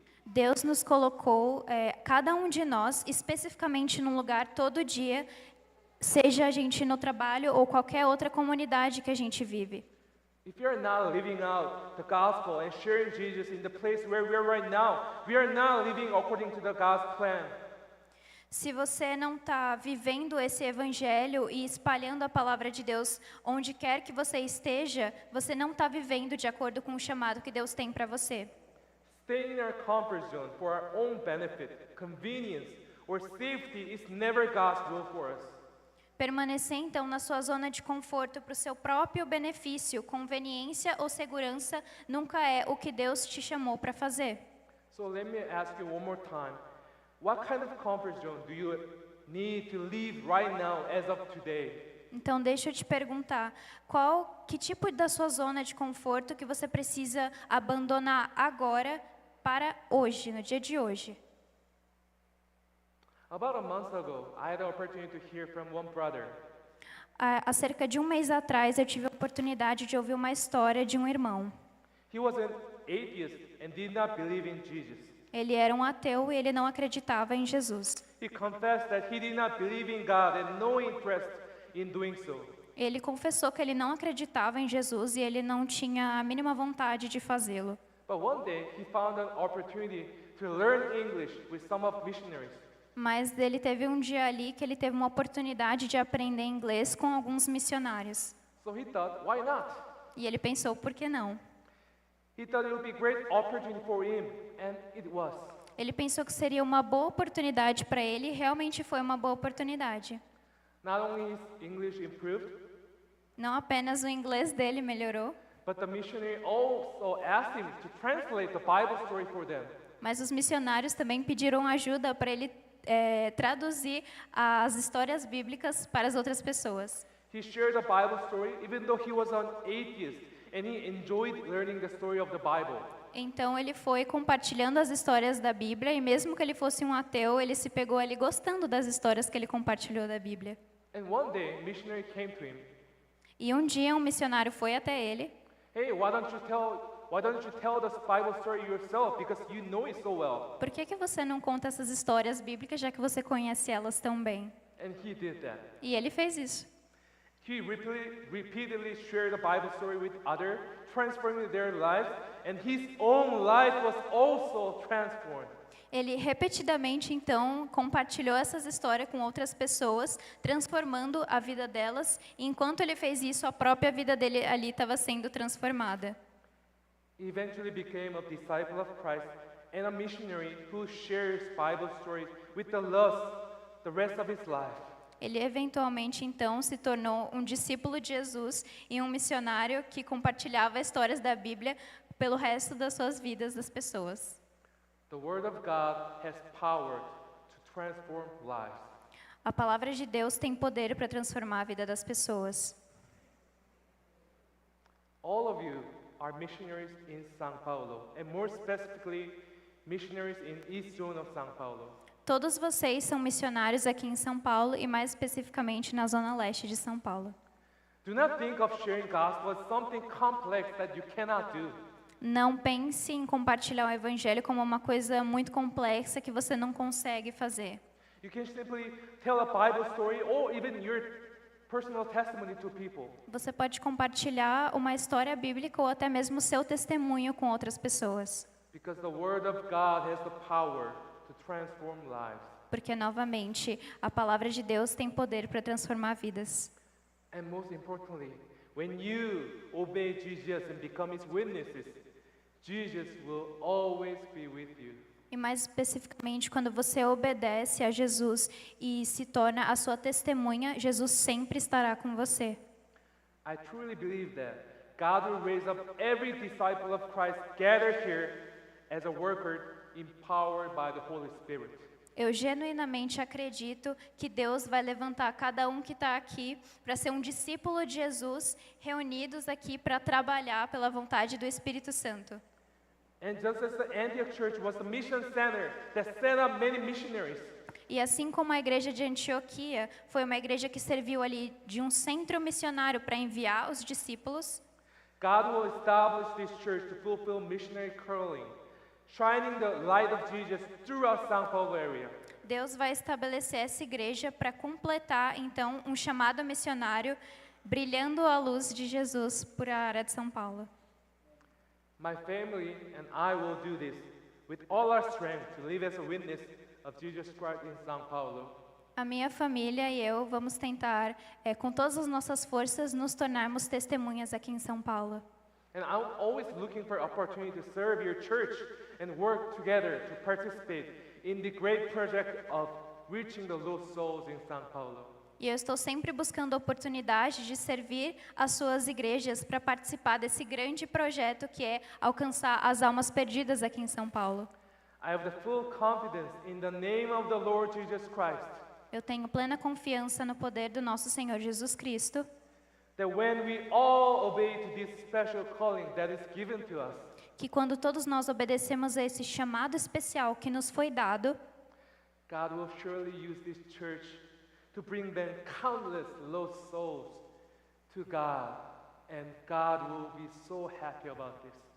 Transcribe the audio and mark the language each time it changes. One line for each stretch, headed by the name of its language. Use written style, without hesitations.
Portuguese: Deus nos colocou, cada um de nós, especificamente num lugar todo dia, seja a gente no trabalho ou qualquer outra comunidade que a gente vive.
English: If you're not living out the gospel and sharing Jesus in the place where we are right now, we are not living according to the God's plan.
Portuguese: Se você não está vivendo esse evangelho e espalhando a palavra de Deus onde quer que você esteja, você não está vivendo de acordo com o chamado que Deus tem para você.
English: Staying in our comfort zone for our own benefit, convenience, or safety is never God's will for us.
Portuguese: Permanecer então na sua zona de conforto para o seu próprio benefício, conveniência ou segurança nunca é o que Deus te chamou para fazer.
English: So let me ask you one more time. What kind of comfort zone do you need to leave right now as of today?
Portuguese: Então deixa eu te perguntar, que tipo da sua zona de conforto que você precisa abandonar agora para hoje, no dia de hoje?
English: About a month ago, I had the opportunity to hear from one brother.
Portuguese: Há cerca de um mês atrás eu tive a oportunidade de ouvir uma história de um irmão.
English: He was an atheist and did not believe in Jesus.
Portuguese: Ele era um ateu e ele não acreditava em Jesus.
English: He confessed that he did not believe in God and no interest in doing so.
Portuguese: Ele confessou que ele não acreditava em Jesus e ele não tinha a mínima vontade de fazê-lo.
English: But one day, he found an opportunity to learn English with some of missionaries.
Portuguese: Mas ele teve um dia ali que ele teve uma oportunidade de aprender inglês com alguns missionários.
English: So he thought, why not?
Portuguese: E ele pensou, por que não?
English: He thought it would be a great opportunity for him, and it was.
Portuguese: Ele pensou que seria uma boa oportunidade para ele e realmente foi uma boa oportunidade.
English: Not only his English improved,
Portuguese: Não apenas o inglês dele melhorou,
English: but the missionary also asked him to translate the Bible story for them.
Portuguese: mas os missionários também pediram ajuda para ele traduzir as histórias bíblicas para as outras pessoas.
English: He shared the Bible story even though he was an atheist, and he enjoyed learning the story of the Bible.
Portuguese: Então ele foi compartilhando as histórias da Bíblia e mesmo que ele fosse um ateu, ele se pegou ali gostando das histórias que ele compartilhou da Bíblia.
English: And one day, a missionary came to him.
Portuguese: E um dia um missionário foi até ele.
English: Hey, why don't you tell this Bible story yourself because you know it so well?
Portuguese: Por que você não conta essas histórias bíblicas já que você conhece elas tão bem?
English: And he did that.
Portuguese: E ele fez isso.
English: He repeatedly shared the Bible story with others, transforming their lives, and his own life was also transformed.
Portuguese: Ele repetidamente, então, compartilhou essas histórias com outras pessoas, transformando a vida delas, e enquanto ele fez isso, a própria vida dele ali estava sendo transformada.
English: He eventually became a disciple of Christ and a missionary who shares Bible stories with the rest of his life.
Portuguese: Ele eventualmente, então, se tornou um discípulo de Jesus e um missionário que compartilhava histórias da Bíblia pelo resto das suas vidas das pessoas.
English: The Word of God has power to transform lives.
Portuguese: A palavra de Deus tem poder para transformar a vida das pessoas.
English: All of you are missionaries in São Paulo, and more specifically, missionaries in East Zone of São Paulo.
Portuguese: Todos vocês são missionários aqui em São Paulo e mais especificamente na zona leste de São Paulo.
English: Do not think of sharing gospel as something complex that you cannot do.
Portuguese: Não pense em compartilhar o evangelho como uma coisa muito complexa que você não consegue fazer.
English: You can simply tell a Bible story or even your personal testimony to people.
Portuguese: Você pode compartilhar uma história bíblica ou até mesmo seu testemunho com outras pessoas.
English: Because the Word of God has the power to transform lives.
Portuguese: Porque, novamente, a palavra de Deus tem poder para transformar vidas.
English: And most importantly, when you obey Jesus and become his witnesses, Jesus will always be with you.
Portuguese: E mais especificamente, quando você obedece a Jesus e se torna a sua testemunha, Jesus sempre estará com você.
English: I truly believe that God will raise up every disciple of Christ gathered here as a worker empowered by the Holy Spirit.
Portuguese: Eu genuinamente acredito que Deus vai levantar cada um que está aqui para ser um discípulo de Jesus, reunidos aqui para trabalhar pela vontade do Espírito Santo.
English: And just as the Antioch Church was the mission center that set up many missionaries,
Portuguese: E assim como a igreja de Antioquia foi uma igreja que serviu ali de um centro missionário para enviar os discípulos,
English: God will establish this church to fulfill missionary calling, shining the light of Jesus throughout São Paulo area.
Portuguese: Deus vai estabelecer essa igreja para completar, então, um chamado missionário, brilhando a luz de Jesus por a área de São Paulo.
English: My family and I will do this with all our strength to live as a witness of Jesus Christ in São Paulo.
Portuguese: A minha família e eu vamos tentar, com todas as nossas forças, nos tornarmos testemunhas aqui em São Paulo.
English: And I'm always looking for opportunity to serve your church and work together to participate in the great project of reaching the lost souls in São Paulo.
Portuguese: E eu estou sempre buscando oportunidade de servir as suas igrejas para participar desse grande projeto que é alcançar as almas perdidas aqui em São Paulo.
English: I have the full confidence in the name of the Lord Jesus Christ
Portuguese: Eu tenho plena confiança no poder do nosso Senhor Jesus Cristo,
English: that when we all obey to this special calling that is given to us,
Portuguese: que quando todos nós obedecemos a esse chamado especial que nos foi dado,
English: God will surely use this church to bring them countless lost souls to God, and God will be so happy about this.